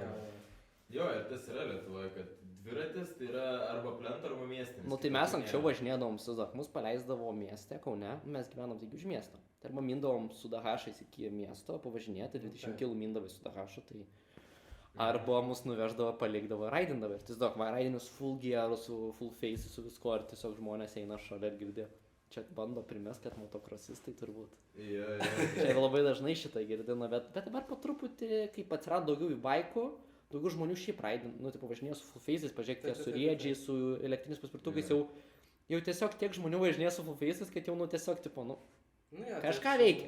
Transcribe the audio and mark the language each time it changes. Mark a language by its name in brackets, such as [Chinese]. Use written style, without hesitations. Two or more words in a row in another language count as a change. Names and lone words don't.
[Lithuanian] Jo, ir tas yra Lietuvoje, kad dviratis tai yra arba plento, arba miestis. Nu, tai mes anksčiau važinėdavom su Zach, mus paleisdavo mieste, Kaune, mes gyvenom taigi už miesto. Tai arba mindavom su Dahašais iki miesto, pavažinėti, 20 km mindavai su Dahašu, tai arba mus nuveždavo, palikdavo, raidindavo. Ir tiesiog, man raidinius [English] full gear, [Lithuanian] su [English] full face, [Lithuanian] su visko, ir tiesiog žmonės eina šalia ir girdė. Čia bando primest, kad motokrosistai turbūt. Čia labai dažnai šitą girdina, bet dabar po truputį, kaip atsirado daugiau į baikų, daugiau žmonių šiaip raidin, nu, tipo, važinėjo su [English] full face'ais, [Lithuanian] pažiūrėkite, su riedžiai, su elektriniais paspirtukais, jau tiesiog tiek žmonių važinėjo su [English] full face'ais, [Lithuanian] kad jau, nu, tiesiog, tipo, nu, kažką veikia.